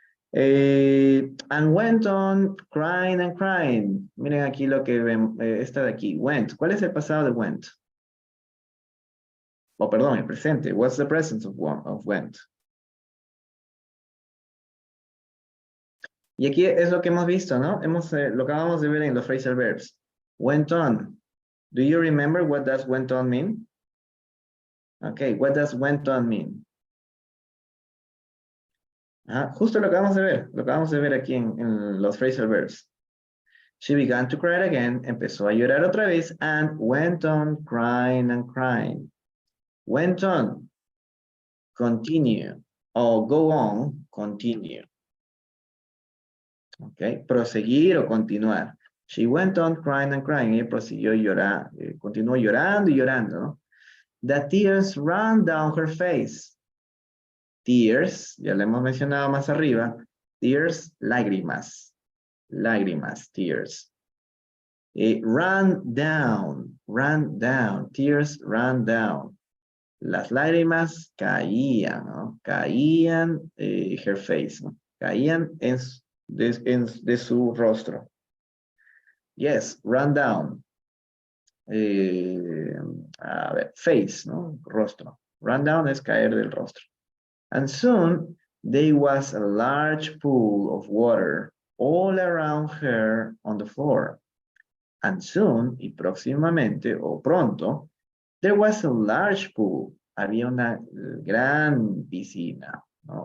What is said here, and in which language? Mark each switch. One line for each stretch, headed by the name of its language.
English: And went on crying and crying.
Spanish: Miren aquí lo que ven, esta de aquí. Went. ¿Cuál es el pasado de went? Oh, perdón, el presente.
English: What's the present of went?
Spanish: Y aquí es lo que hemos visto, ¿no? Lo acabamos de ver en los phrasal verbs.
English: Went on. Do you remember what does went on mean? Okay, what does went on mean?
Spanish: Justo lo acabamos de ver. Lo acabamos de ver aquí en los phrasal verbs.
English: She began to cry again.
Spanish: Empezó a llorar otra vez
English: and went on crying and crying. Went on. Continue.
Spanish: O
English: go on. Continue.
Spanish: Ok, proseguir o continuar.
English: She went on crying and crying.
Spanish: Ella prosiguió llorar, continuó llorando y llorando, ¿no?
English: The tears ran down her face.
Spanish: Tears, ya lo hemos mencionado más arriba. Tears, lágrimas. Lágrimas, tears.
English: Ran down, tears ran down.
Spanish: Las lágrimas caían, ¿no? Caían
English: her face,
Spanish: ¿no? Caían de su rostro.
English: Yes, run down.
Spanish: A ver, face, ¿no? Rostro. Run down es caer del rostro.
English: And soon there was a large pool of water all around her on the floor. And soon,
Spanish: y próximamente, o pronto,
English: there was a large pool.
Spanish: Había una gran piscina, ¿no?